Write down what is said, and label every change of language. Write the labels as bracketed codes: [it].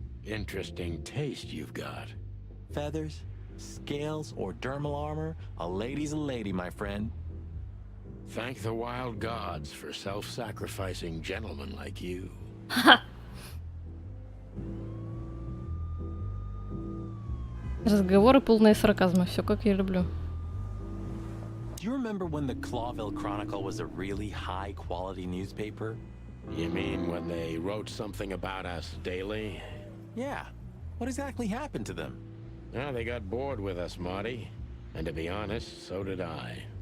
[en] Interesting taste you've got. Feathers, scales, or dermal armor, a lady's a lady, my friend. Thank the wild gods for self-sacrificing gentlemen like you. [ru] Разговоры полные сарказма, все как я люблю. [en] Do you remember when the Clawville Chronicle was a really high-quality newspaper? You mean when they wrote something about us daily? Yeah. What exactly happened to them? Well, they got bored with us, Marty. And to be honest, so did I.